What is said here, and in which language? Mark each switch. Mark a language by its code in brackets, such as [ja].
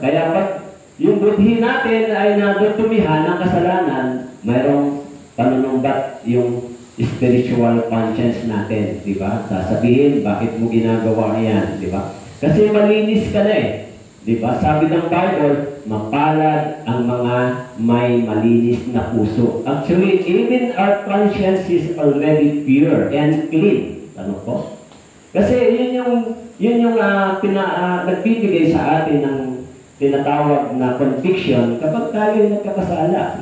[tl] Kaya pag yung budhi natin ay nadudumihan ng kasalanan, mayroong panunumbat yung spiritual conscience natin, di ba? Sasabihin, bakit mo ginagawa yan, di ba? Kasi malinis ka na eh. Di ba? Sabi ng Bible, mapalad ang mga may malinis na puso. [en] Actually, even our conscience is already pure and clean. [tl] Ano po? Kasi yun yung nagbibigay sa atin ng tinatawag na conviction kapag tayo nagkakasala.